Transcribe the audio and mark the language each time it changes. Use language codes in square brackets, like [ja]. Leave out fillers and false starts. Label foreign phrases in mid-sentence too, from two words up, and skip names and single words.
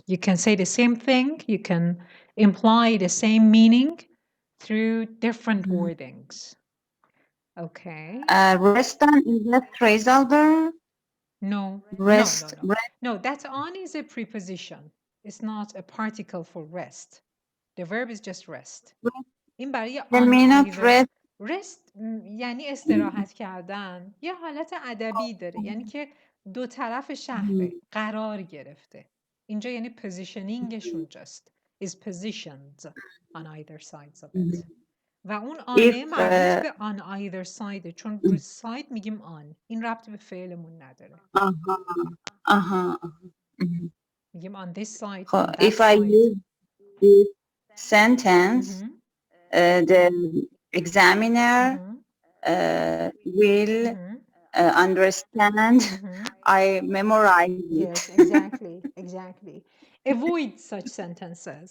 [en] You can say the same thing. You can imply the same meaning through different wordings. Okay. Rest on is a phrasal verb. No. Rest. No, that on is a preposition. It's not a particle for rest. The verb is just rest. [fa] این برای [en] The meaning of rest. [fa] rest یعنی استراحت کردن. یه حالت ادبی داره. یعنی که دو طرف شهره. قرار گرفته. اینجا یعنی پوزیشنینگش اونجاست. [en] is positioned on either sides of it. [fa] و اون آنه مربوط به [en] on either side، [fa] چون رو ساید میگیم آن، این ربط به فعلمون نداره. [en] میگیم on this side, on that if I side. use this sentence, the examiner will understand. I memorize it. Yes, exactly. Avoid such sentences.